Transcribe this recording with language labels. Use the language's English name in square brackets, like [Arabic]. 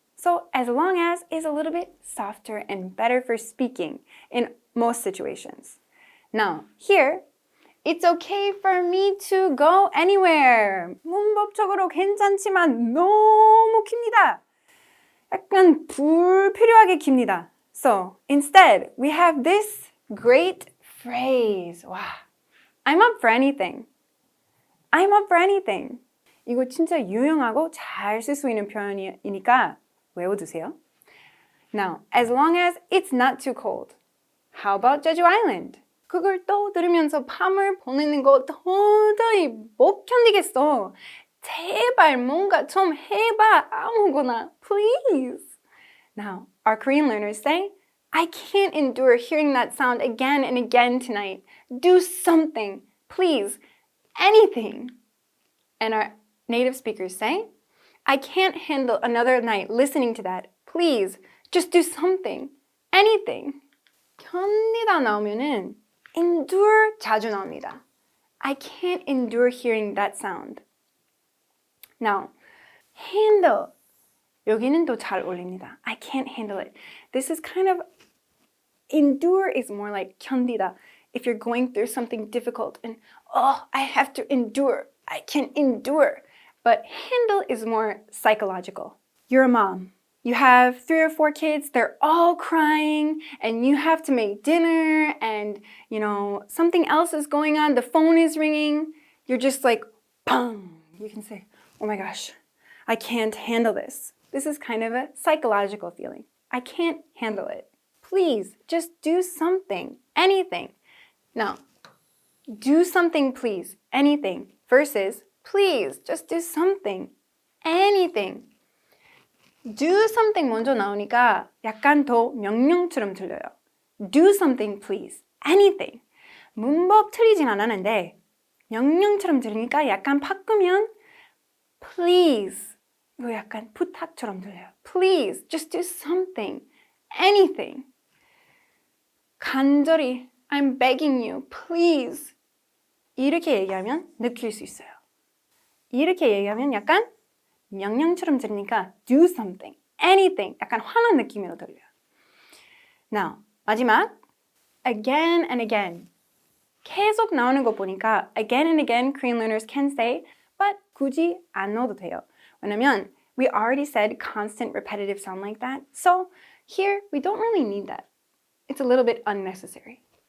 [English] So as long as is a little bit softer and better for speaking in most situations. Now, here, it's okay for me to go anywhere. [Korean] 문법적으로 괜찮지만 너무 깁니다. 약간 불필요하게 깁니다. [English] So, instead, we have this great phrase. 와, I'm up for anything. I'm up for anything. [Korean] 이거 진짜 유용하고 잘 쓸 수 있는 표현이니까 외워두세요. [English] Now, as long as it's not too cold. How about Jeju Island? [Korean] 그걸 또 들으면서 밤을 보내는 거 도저히 못 견디겠어. 제발 뭔가 좀 해봐. 아무거나. [English] Please. Now, our Korean learners say, I can't endure hearing that sound again and again tonight. Do something. Please. Anything. And our native speakers say, I can't handle another night listening to that. Please, just do something. Anything. [Korean] 견디다 나오면은 endure 자주 나옵니다. [English] I can't endure hearing that sound. Now, handle. [Korean] 여기는 또 잘 어울립니다. [English] I can't handle it. This is kind of, endure is more like 견디다. If you're going through something difficult and, I have to endure. I can endure. But handle is more psychological. You're a mom. You have 3 or 4 kids. They're all crying and you have to make dinner and, something else is going on. The phone is ringing. You're just like, bang. You can say, oh my gosh, I can't handle this. This is kind of a psychological feeling. I can't handle it. Please, just do something. Anything. Now, do something, please. Anything. Versus, please, just do something. Anything. Do something [Korean] 먼저 나오니까 약간 더 명령처럼 들려요. [English] Do something, please. Anything. [Korean] 문법 틀리진 않았는데 명령처럼 들으니까 약간 바꾸면 please. 이거 약간 부탁처럼 들려요. [English] Please, just do something. Anything. [Korean] 간절히 [English] I'm begging you, please. [Korean] 이렇게 얘기하면 느낄 수 있어요. 이렇게 얘기하면 약간 명령처럼 들으니까 [English] do something, anything. [Korean] 약간 화난 느낌으로 들려요. [English] Now, [Korean] 마지막. [English] Again and again. [Korean] 계속 나오는 거 보니까 [English] again and again Korean learners can say, but [Korean] 굳이 안 넣어도 돼요. 왜냐면 [English] we already said constant repetitive sound like that. So here we don't really need that. It's a little bit unnecessary.